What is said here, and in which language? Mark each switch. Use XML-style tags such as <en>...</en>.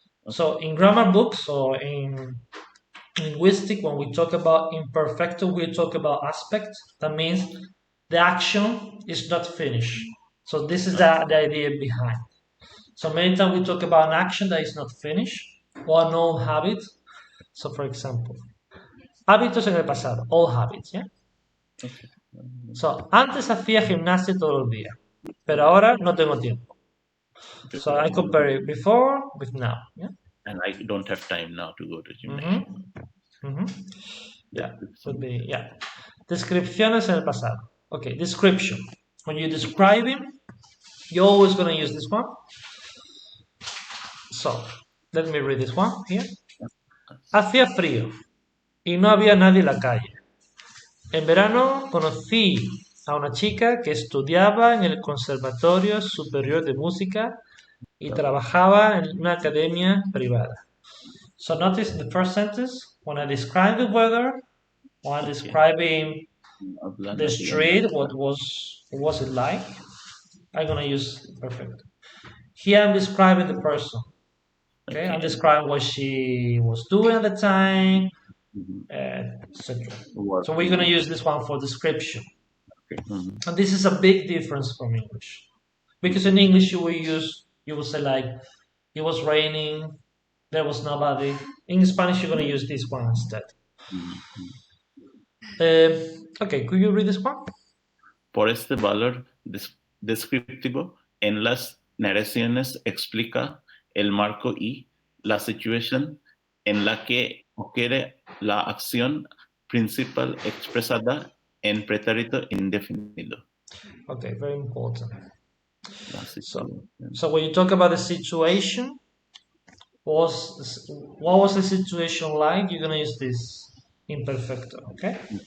<en>So in grammar books or in linguistic, when we talk about imperfecto, we talk about aspect. That means the action is not finished. So this is the idea behind. So many times we talk about an action that is not finished or an old habit. So for example,</en> <es>hábitos en el pasado,</es> <en>old habits, ¿yeah? Okay.</en> <es>So, antes hacía gimnasia todos los días, pero ahora no tengo tiempo.</es> <en>So I compare it before with now, yeah? And I don't have time now to go to gymnasium. Yeah, would be, yeah.</en> <es>Descripciones en el pasado.</es> <en>Okay, description. When you describe him, you're always going to use this one. So, let me read this one here.</en> <es>Hacía frío y no había nadie en la calle. En verano conocí a una chica que estudiaba en el Conservatorio Superior de Música y trabajaba en una academia privada.</es> <en>So notice the first sentence, when I describe the weather, when I'm describing the street, what was it like, I'm going to use perfect. Here I'm describing the person. Okay, I'm describing what she was doing at the time, etc. So we're going to use this one for description. And this is a big difference from English. Because in English you will say like, it was raining, there was nobody. In Spanish you're going to use this one instead. Okay, could you read this one?</en> <es>Por este valor descriptivo, en las narraciones explica el marco y la situación en la que ocurre la acción principal expresada en pretérito indefinido.</es> <en>Okay, very important. So when you talk about the situation, what was the situation like? You're gonna use this imperfecto, okay?</en>